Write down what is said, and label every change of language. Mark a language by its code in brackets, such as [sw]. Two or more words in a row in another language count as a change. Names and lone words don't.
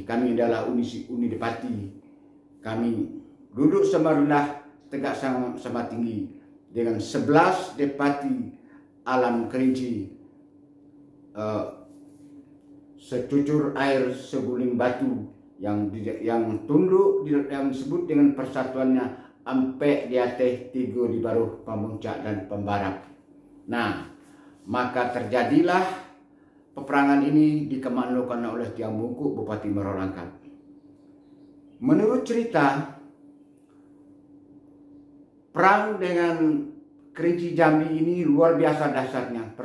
[id] Kami adalah uni Depati. Kami duduk sama rendah, tegak sama tinggi dengan 11 Depati alam Kerinci, secucur air seguling batu yang tunduk yang disebut dengan persatuannya Ampe di Ateh Tigo di Baruh Pamuncak dan Pembarap. Nah, maka terjadilah peperangan ini dikemandokan oleh Tiang Bungku, Bupati Merolangkat. Menurut cerita, perang dengan Kerinci Jambi ini luar biasa dahsyatnya.